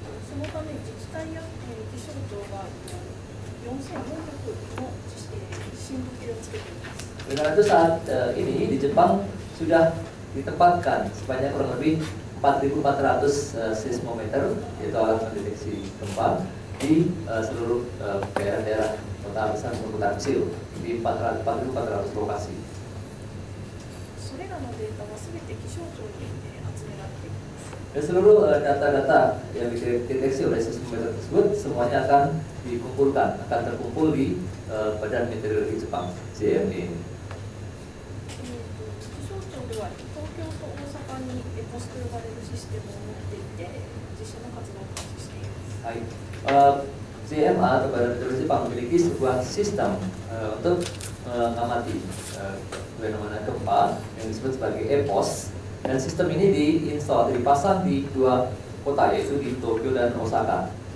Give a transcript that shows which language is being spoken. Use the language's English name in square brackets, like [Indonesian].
[Japanese] そのため自治体や気象庁が4400の震度計をつけています。 [Indonesian] Dengan itu saat ini di Jepang sudah ditempatkan sebanyak kurang lebih 4.400 seismometer, yaitu alat mendeteksi gempa di seluruh daerah-daerah kota besar maupun kota kecil di 4.400 lokasi. 震 [Japanese] それらのデータはすべて気象庁に集められています。 [Indonesian] Dan seluruh data-data yang dideteksi oleh sistem meteor tersebut semuanya akan dikumpulkan, akan terkumpul di Badan Meteorologi Jepang JME ini. [Japanese] 気象庁では東京と大阪にEPOSと呼ばれるシステムを持っていて、地震の活動を監視しています。 [Indonesian] JMA atau Badan Meteorologi Jepang memiliki sebuah sistem untuk mengamati fenomena gempa yang disebut sebagai EPOS. Dan sistem ini dipasang di dua kota, yaitu di Tokyo dan Osaka.